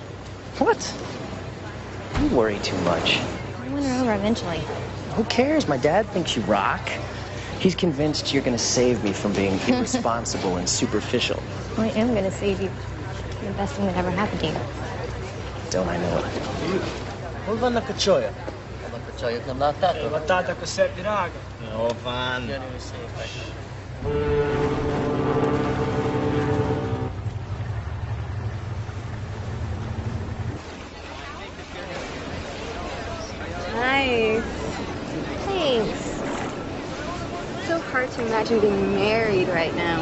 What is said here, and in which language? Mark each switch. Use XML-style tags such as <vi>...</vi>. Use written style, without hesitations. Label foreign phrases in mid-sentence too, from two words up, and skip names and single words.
<en>What? You worry too much. I'll win her over eventually. Who cares? My dad thinks you rock. He's convinced you're gonna save me from being irresponsible and superficial. I am gonna save you. The best thing that ever happened to you. Don't I know it? Volvan na kachoya. Kachoya na batata. Batata ko sa pinaga. Oh, van. Nice. Thanks. It's so hard to imagine being married right now.</en>